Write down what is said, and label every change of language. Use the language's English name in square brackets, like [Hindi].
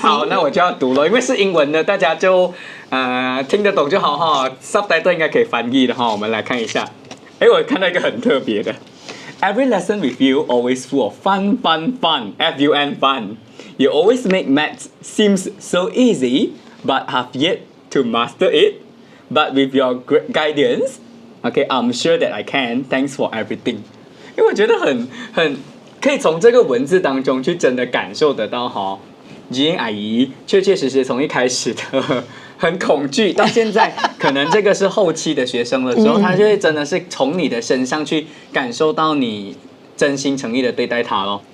[Chinese] 好，那我就要读了，因为是英文的，大家就听得懂就好哈。 subtitle 应该可以翻译的哈，我们来看一下。我看到一个很特别的 [English] ，Every lesson with you always full of fun, F-U-N fun. You always make maths seems so easy, but have yet to master it. But with your guidance, okay, I'm sure that I can. Thanks for everything. [Chinese] 因为我觉得很可以从这个文字当中去真的感受得到Gee Eng阿姨确实从一开始的很恐惧，到现在可能这个是后期的学生的时候，他就会真的是从你的身上去感受到你真心诚意的对待他咯。